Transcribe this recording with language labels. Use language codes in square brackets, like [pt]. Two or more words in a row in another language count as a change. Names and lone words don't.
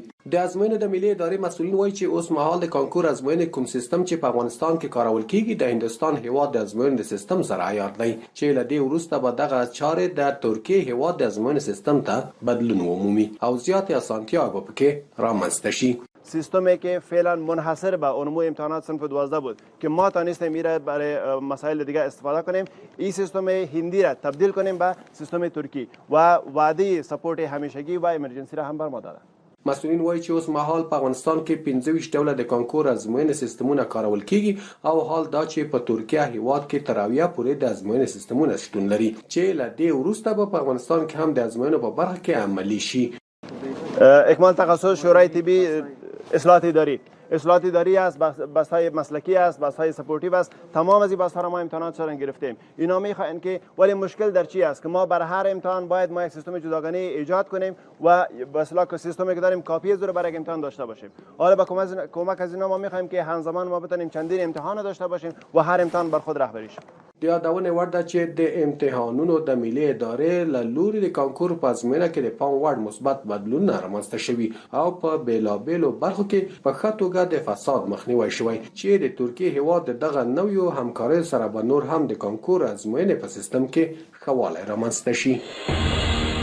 [ps] د ازموینې د ملي ادارې مسؤلین وایي چې اوس مهال د کانکور ازموینې کوم سیستم چې په افغانستان کې کارول کیږي د هندستان هیواد د ازموینې د سیستم سره عیار دی چې له دې وروسته به دغه چارې د ترکیه هیواد د ازموینې سیستم ته بدلون ومومي او زیاتې اسانتیاوې به پکې رامنځته شي. [fa] سیستمی که فعلا منحصر به علوم امتحانات صنف 12 بود که ما تانستیم میره برای مسائل دیگه استفاده کنیم، این سیستم هندی را تبدیل کنیم به سیستم ترکی و وعده سپورت همیشگی و امرجنسی را هم بر ما داده. [ps] مسؤلین وایي چې اوس مهال په افغانستان کې 25 ډوله د کانکور ازموینې سیستمونه کارول کیږي او حال دا چې په ترکیه هیواد کې تر اویا پورې د ازموینې سیستمونه شتون لري چې له دې وروسته به په افغانستان کې هم د ازموینو په برخه کې عملی شي. [fa] اکمال تخصص شورای طبی اصلاحات اداری است، بحث‌های مسلکی است، بحث‌های سپورتیو است. تمام از این بحث‌ها را ما امتحانات را گرفتیم. اینا می‌خواهند که ولی مشکل در چی است که ما بر هر امتحان باید ما یک سیستم جداگانه ایجاد کنیم و به اصطلاح سیستمی که داریم کاپی زور برای امتحان داشته باشیم. حالا با کمک از اینا ما می‌خوایم که همزمان ما بتونیم چندین امتحان داشته باشیم و هر امتحان بر خود رهبری شود. [ps] د یادونې وړ ده چې د امتحانونو د ملي ادارې له لوري د کانکور په ازموینه کې د پام وړ مثبت بدلونونه رامنځته شوي او په بیلابیلو برخو کې په ښه توګه د فساد مخنیوی شوی چې د ترکیه هیواد د دغه نویو همکاریو سره به نور هم د کانکور ازموینې په سیستم کې ښه والی رامنځته شي.